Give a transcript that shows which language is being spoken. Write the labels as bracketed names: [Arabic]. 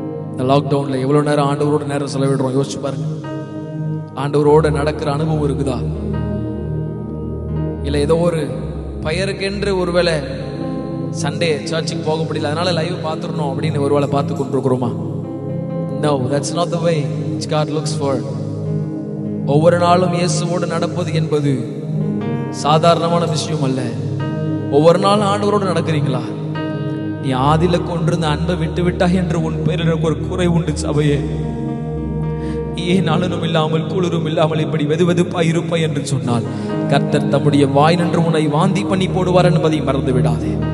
[Tamil] இந்த லாக்டவுன்ல எவ்வளவு நேரம் ஆண்டவரோட நேரம் செலவிடுறோம் யோசிச்சு பாருங்க. ஆண்டவரோட நடக்கிற அனுபவம் இருக்குதா? இல்ல ஏதோ ஒரு பெயருக்கென்று ஒருவேளை சண்டே சர்ச்சுக்கு போக முடியல, அதனால லைவ் பார்த்துடணும் அப்படின்னு ஒருவேளை பார்த்து கொண்டிருக்கிறோமா? [English] No, that's not the way which God looks for. [Tamil] ஒவ்வொரு நாளும் இயேசுவோடு நடப்பது என்பது சாதாரணமான விஷயம் அல்ல. ஒவ்வொரு நாளும் ஆண்டவரோடு நடக்கிறீங்களா? நீ ஆதில கொண்டிருந்த அன்பை விட்டு விட்டாய் என்று உன் பேரில் எனக்கு ஒரு குறை உண்டு சபையே. ஏன் நலனும் இல்லாமல் குளிரும் இல்லாமல் இப்படி வெதுவெதுப்பாய் இருப்பாய் என்று சொன்னால் கர்த்தர் தம்முடைய வாய் நின்று உன்னை வாந்தி பண்ணி போடுவார் என்பதை மறந்து விடாதே.